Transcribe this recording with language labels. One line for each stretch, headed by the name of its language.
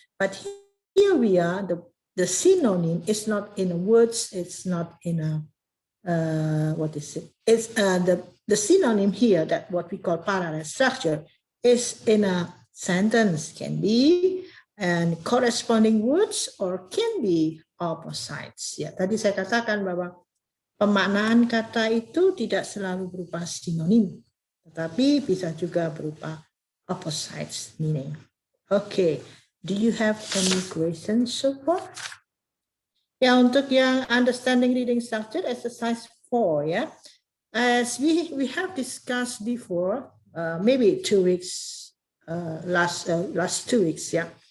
English: But here we are, the synonym is not in a words, it's not in a, what is it? It's the synonym here, that what we call parallel structure, is in a sentence, can be and corresponding words or can be opposites.
Indonesian: Ya, tadi saya katakan bahwa pemaknaan kata itu tidak selalu berupa sinonim, tetapi bisa juga berupa
English: opposites meaning. Okay, do you have any questions so far?
Indonesian: Ya, untuk yang
English: understanding reading structure,
Indonesian: exercise 4, ya.
English: As we have discussed before, maybe 2 weeks, last 2 weeks, yeah.